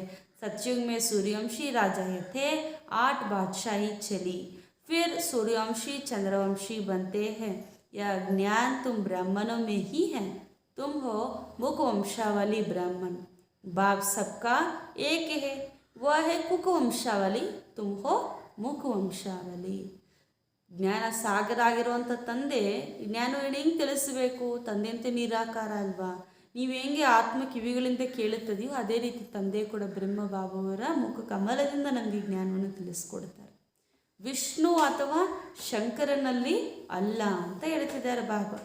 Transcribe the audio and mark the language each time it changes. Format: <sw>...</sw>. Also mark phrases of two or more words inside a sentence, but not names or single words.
<hi>सतयुग में सूर्यवंशी राजा थे, 8 बादशाही चली, फिर सूर्यवंशी चंद्रवंशी बनते हैं. यह ज्ञान तुम ब्राह्मणों में ही है. तुम हो मुख वंशावली ब्राह्मण. बाप सबका एक है, वह है कुक वंशावली, तुम हो मुख वंशावली.</hi> <kn>ಜ್ಞಾನ ಸಾಗರ ಆಗಿರುವಂಥ ತಂದೆ ಜ್ಞಾನವನ್ನು ಹೆಂಗೆ ತಿಳಿಸಬೇಕು? ತಂದೆ ಅಂತ ನಿರಾಕಾರ ಅಲ್ವಾ? ನೀವು ಹೆಂಗೆ ಆತ್ಮ ಕಿವಿಗಳಿಂದ ಕೇಳುತ್ತದೆಯೋ ಅದೇ ರೀತಿ ತಂದೆ ಕೂಡ ಬ್ರಹ್ಮ ಬಾಬಾವರ ಮುಖ ಕಮಲದಿಂದ ನಮಗೆ ಜ್ಞಾನವನ್ನು ತಿಳಿಸ್ಕೊಡ್ತಾರೆ. ವಿಷ್ಣು ಅಥವಾ ಶಂಕರನಲ್ಲಿ ಅಲ್ಲ ಅಂತ ಹೇಳ್ತಿದ್ದಾರೆ ಬಾಬಾ.</kn>